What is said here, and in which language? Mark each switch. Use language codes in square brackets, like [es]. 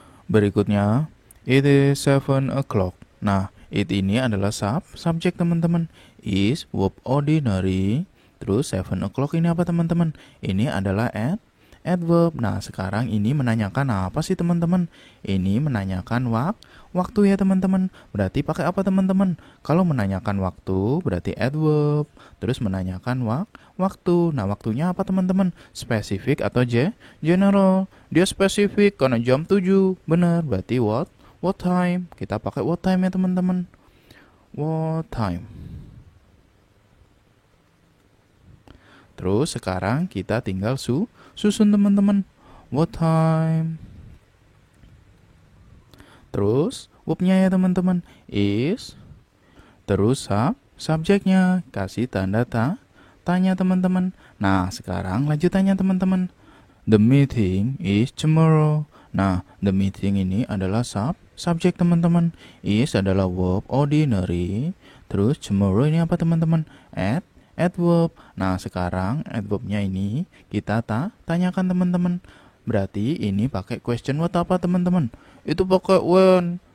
[en] Berikutnya, it is 7 o'clock. [id] Nah, it ini adalah subjek teman-teman. Is verb ordinary. Terus 7 o'clock ini apa teman-teman? Ini adalah adverb. Nah, sekarang ini menanyakan apa sih teman-teman? Ini menanyakan waktu ya teman-teman. Berarti pakai apa teman-teman? Kalau menanyakan waktu berarti adverb. Terus menanyakan waktu. Nah, waktunya apa teman-teman? Spesifik atau general? Dia spesifik karena jam 7. Benar, berarti [en] what time? [id] Kita pakai what time ya teman-teman. What time? Terus sekarang kita tinggal susun teman-teman. [en] What time? [id] Terus verb-nya ya teman-teman. Is. Terus subjeknya. Kasih tanda tanya teman-teman. Nah, sekarang lanjut tanya teman-teman. [en] The meeting is tomorrow. [id] Nah, the meeting ini adalah subjek teman-teman. Is adalah verb ordinary. Terus tomorrow ini apa teman-teman? Adverb. Nah, sekarang adverb-nya ini kita tanyakan teman-teman. Berarti ini pakai question word apa teman-teman? Itu pakai when.